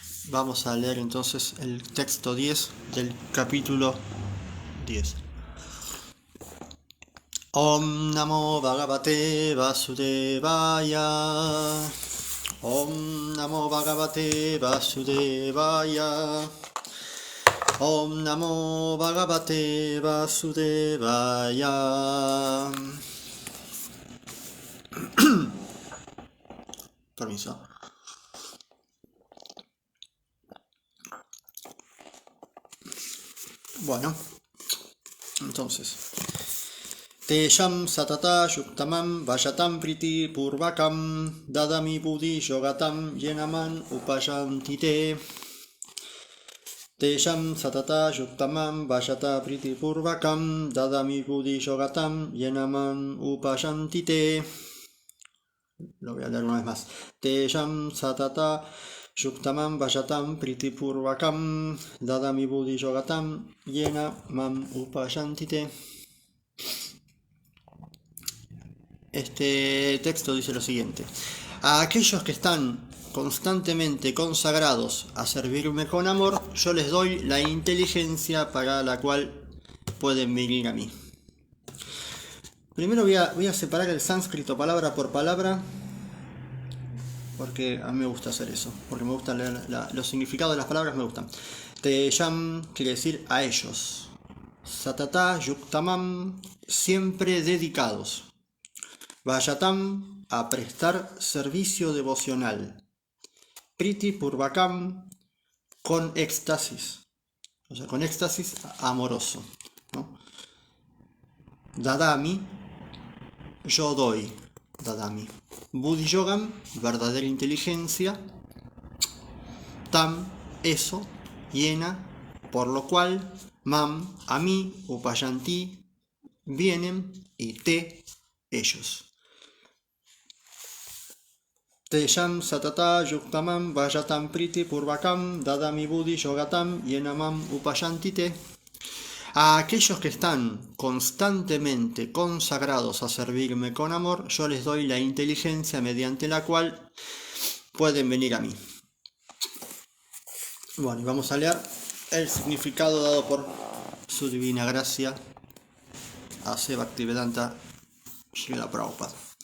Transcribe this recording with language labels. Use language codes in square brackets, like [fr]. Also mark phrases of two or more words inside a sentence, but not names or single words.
[es] Vamos a leer entonces el texto 10 del capítulo 10. [sa] Om Namo Bhagavate Vasudevaya. Om Namo Bhagavate Vasudevaya. Om Namo Bhagavate Vasudevaya. [es] Permiso. Bueno, entonces. [sa] Tesham satata yuktamam vayatam priti purvakam dadami buddhi yogatam yenaman upayantite. Tesham satata yuktamam vayata priti purvakam dadami buddhi yogatam yenaman upayantite. [es] Lo voy a leer una vez más. [sa] Tesham satata yuktamam vayatam priti purvakam dadami buddhi yogatam yenaman upayantite. [es] Este texto dice lo siguiente: a aquellos que están constantemente consagrados a servirme con amor, yo les doy la inteligencia para la cual pueden venir a mí. Primero voy a separar el sánscrito palabra por palabra, porque a mí me gusta hacer eso, porque me gusta leer los significados de las palabras, me gustan. Teyam quiere decir a ellos. [sa] Satata yuktamam, [es] siempre dedicados. Vayatam, a prestar servicio devocional. [sa] Priti purvakam, [es] con éxtasis. O sea, con éxtasis amoroso, ¿no? Dadami, yo doy. Dadami. [sa] Buddhi yogam, [es] verdadera inteligencia. Tam, eso, llena, por lo cual, mam, a mí, upayanti, vienen, y te, ellos. [sa] Tesham satata yuktamam vayatam priti purvakam dadami buddhi yogatam yenamam upayantite. [es] A aquellos que están constantemente consagrados a servirme con amor, yo les doy la inteligencia mediante la cual pueden venir a mí. Bueno, y vamos a leer el significado dado por su divina gracia a Bhaktivedanta Srila Prabhupada.